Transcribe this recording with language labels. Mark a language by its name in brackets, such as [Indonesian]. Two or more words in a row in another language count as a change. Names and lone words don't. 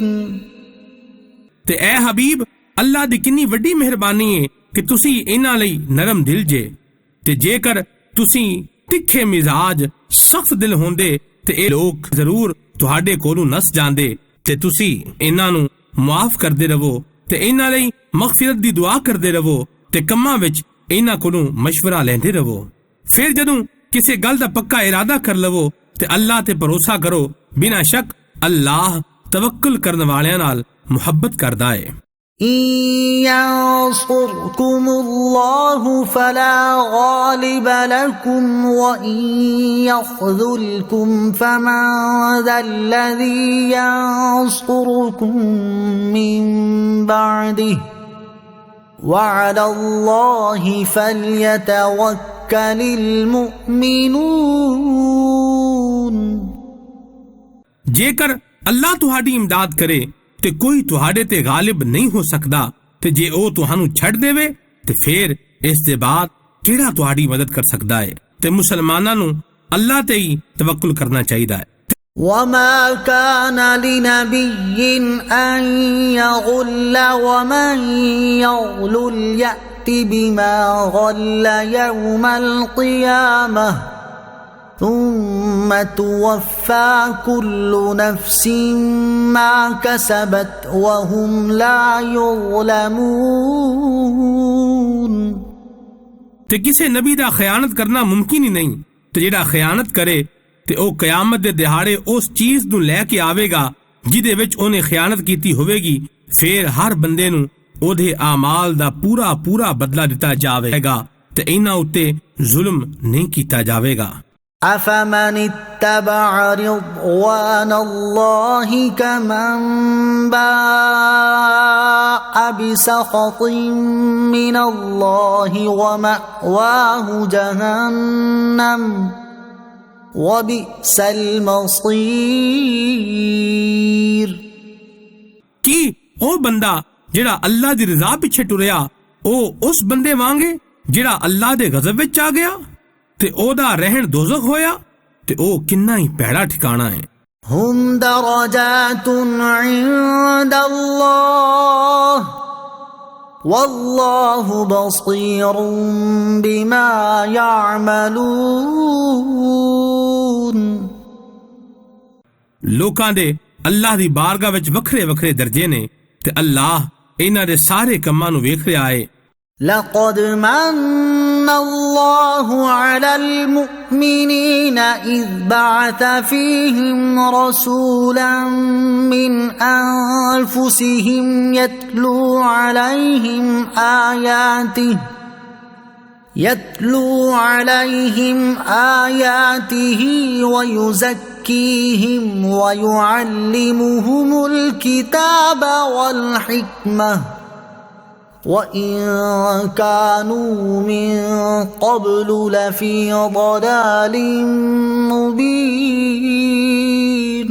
[Punjabi] ਤੇ ਐ ਹਬੀਬ, ਅੱਲਾਹ ਦੀ ਕਿੰਨੀ ਵੱਡੀ ਮਿਹਰਬਾਨੀ ਹੈ ਕਿ ਤੁਸੀਂ ਇਹਨਾਂ ਲਈ ਨਰਮ ਦਿਲ ਜੇ, ਤੇ ਜੇਕਰ ਤੁਸੀਂ ਤਿੱਖੇ ਮਿਜ਼ਾਜ ਸਖਤ ਦਿਲ ਹੁੰਦੇ ਤੇ ਇਹ ਲੋਕ ਜ਼ਰੂਰ ਤੁਹਾਡੇ ਕੋਲੋਂ ਨਸ ਜਾਂਦੇ, ਤੇ ਤੁਸੀਂ ਇਹਨਾਂ ਨੂੰ ਮੁਆਫ ਕਰਦੇ ਰਹੋ ਤੇ ਇਹਨਾਂ ਲਈ ਮਗਫਿਰਤ ਦੀ ਦੁਆ ਕਰਦੇ ਰਹੋ ਤੇ ਕੰਮਾਂ ਵਿੱਚ ਇਹਨਾਂ ਕੋਲੋਂ ਮਸ਼ਵਰਾ ਲੈਂਦੇ ਰਹੋ। ਫਿਰ ਜਦੋਂ ਕਿਸੇ ਗੱਲ ਦਾ ਪੱਕਾ ਇਰਾਦਾ ਕਰ ਲਵੋ ਤੇ ਅੱਲਾਹ ਤੇ ਭਰੋਸਾ ਕਰੋ। ਬਿਨਾਂ ਸ਼ੱਕ ਅੱਲਾਹ ਤਵੱਕਲ ਕਰਨ ਵਾਲਿਆਂ ਨਾਲ ਮੁਹੱਬਤ ਕਰਦਾ ਹੈ। [Arabic] إِن يَنصُرْكُمُ اللَّهُ فَلَا غَالِبَ لَكُمْ وَإِن يَخْذُلْكُمْ فَمَن ذَا الَّذِي يَنصُرُكُم مِّن بَعْدِهِ وَعَلَى اللَّهِ فَلْيَتَوَكَّلِ الْمُؤْمِنُونَ۔ [Punjabi] ਜੇਕਰ ਅੱਲਾਹ ਤੁਹਾਡੀ ਇਮਦਾਦ ਕਰੇ ਤੇ ਕੋਈ ਤੁਹਾਡੇ ਤੇ ਗਾਲਿਬ ਨਹੀਂ ਹੋ ਸਕਦਾ, ਤੇ ਜੇ ਉਹ ਤੁਹਾਨੂੰ ਛੱਡ ਦੇਵੇ ਤੇ ਫਿਰ ਇਸ ਦੇ ਬਾਅਦ ਕਿਹੜਾ ਤੁਹਾਡੀ ਮਦਦ ਕਰ ਸਕਦਾ ਹੈ। ਤੇ ਮੁਸਲਮਾਨਾਂ ਨੂੰ ਅੱਲਾਹ ਤੇ ਹੀ ਤਵੱਕੁਲ ਕਰਨਾ ਚਾਹੀਦਾ ਹੈ। [Arabic] وما كان لنبي أن يغل ومن يغل يأت بما غل يوم القيامة ثم توفى كل نفس ما كسبت وهم لا يظلمون [Punjabi] ਤੇ ਕਿਸੇ ਨਬੀ ਦਾ ਖਿਆਨਤ ਕਰਨਾ ਮੁਮਕਿਨ ਹੀ ਨਹੀਂ ਤੇ ਜਿਹੜਾ ਖਿਆਨਤ ਕਰੇ ਤੇ ਉਹ ਕਿਆਮਤ ਦੇ ਦਿਹਾੜੇ ਉਸ ਚੀਜ਼ ਨੂੰ ਲੈ ਕੇ ਆਵੇਗਾ ਜਿਹਦੇ ਵਿੱਚ ਉਹਨੇ ਖਿਆਨਤ ਕੀਤੀ ਹੋਵੇਗੀ ਫਿਰ ਹਰ ਬੰਦੇ ਨੂੰ ਉਹਦੇ ਆਮਾਲ ਦਾ ਪੂਰਾ ਪੂਰਾ ਬਦਲਾ ਦਿੱਤਾ ਜਾਵੇਗਾ ਤੇ ਇਹਨਾਂ ਉੱਤੇ ਜ਼ੁਲਮ ਨਹੀਂ ਕੀਤਾ ਜਾਵੇਗਾ [Arabic] أفمن اتبع رضوان الله كمن باء بسخط من الله ومأواه جهنم وبئس المصير [Punjabi] ਕੀ ਉਹ ਬੰਦਾ ਜਿਹੜਾ ਅੱਲਾ ਦੀ ਰਜ਼ਾ ਪਿੱਛੇ ਟੁਰਿਆ ਉਹ ਉਸ ਬੰਦੇ ਵਾਂਗੇ ਜਿਹੜਾ ਅੱਲਾ ਦੇ ਗਜ਼ਬ ਵਿੱਚ ਆ ਗਿਆ ਤੇ ਉਹਦਾ ਰਹਿਣ ਦੋਜ਼ਖ ਹੋਇਆ ਤੇ ਉਹ ਕਿੰਨਾ ਹੀ ਭੈੜਾ ਠਿਕਾਣਾ ਹੈ [Arabic] هم درجات عند الله والله بصير بما يعملون [Punjabi] ਲੋਕਾਂ ਦੇ ਅੱਲਾਹ ਦੀ ਬਾਰਗਾਹ ਵਿੱਚ ਵੱਖਰੇ ਵੱਖਰੇ ਦਰਜੇ ਨੇ ਤੇ ਅੱਲਾਹ ਇਹਨਾਂ ਦੇ ਸਾਰੇ ਕੰਮਾਂ ਨੂੰ ਵੇਖ ਰਿਹਾ ਹੈ [Arabic] لقد من الله على المؤمنين إذ بعث فيهم رسولا من أنفسهم يتلو عليهم آياته ويزكيهم ويعلمهم الكتاب والحكمة وَإِن كَانُوا مِن قَبْلُ لَفِي ضَلَالٍ مُبِينٍ